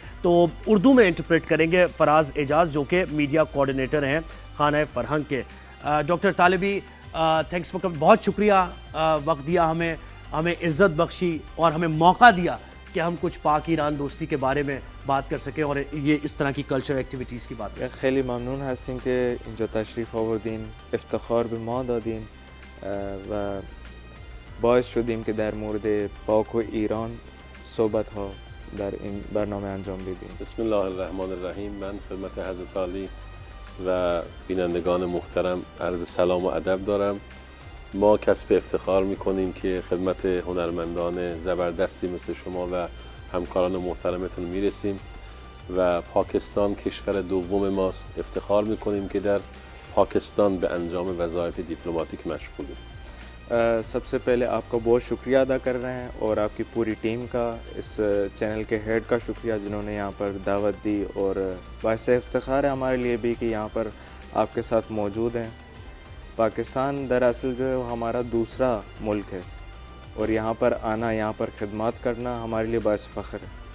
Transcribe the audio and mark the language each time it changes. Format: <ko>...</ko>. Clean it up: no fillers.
<ur>تو اردو میں انٹرپریٹ کریں گے فراز اعجاز, جو کہ میڈیا کوآرڈینیٹر ہیں خانہ فرہنگ کے. ڈاکٹر طالبی,</ur> <en>thanks for come,</en> <ur>بہت شکریہ, وقت دیا ہمیں عزت بخشی اور ہمیں موقع دیا کہ ہم کچھ پاک ایران دوستی کے باره میں بات کر سکیں اور یہ اس طرح کی کلچر ایکٹیویٹیز کی بات کر سکیں.</ur> <fa>خیلی ممنون هستیم که اینجا تشریف آوردین, افتخار به ما دادین و باعث شدیم که در مورد پاک و ایران صحبت ها در این برنامه انجام بدیم.</fa> <ar>بسم الله الرحمن الرحیم.</ar> <fa>من خدمت حضرت عالی و بینندگان محترم عرض سلام و ادب دارم. ما کسب افتخار میکنیم که خدمت هنرمندان زبردستی مثل شما و همکاران محترمتون میرسیم و پاکستان کشور دوم ماست. افتخار میکنیم که در پاکستان به انجام وظایف دیپلماتیک مشغولیم.</fa> <ur>سب سے پہلے آپ کا بہت شکریہ ادا کر رہے ہیں اور آپ کی پوری ٹیم کا, اس چینل کے ہیڈ کا شکریہ جنہوں نے یہاں پر دعوت دی, اور باعث افتخار ہے ہمارے لیے بھی کہ یہاں پر آپ کے ساتھ موجود ہیں. پاکستان دراصل جو ہے وہ ہمارا دوسرا ملک ہے, اور یہاں پر آنا, یہاں پر خدمات کرنا ہمارے لیے باعث فخر ہے.</ur>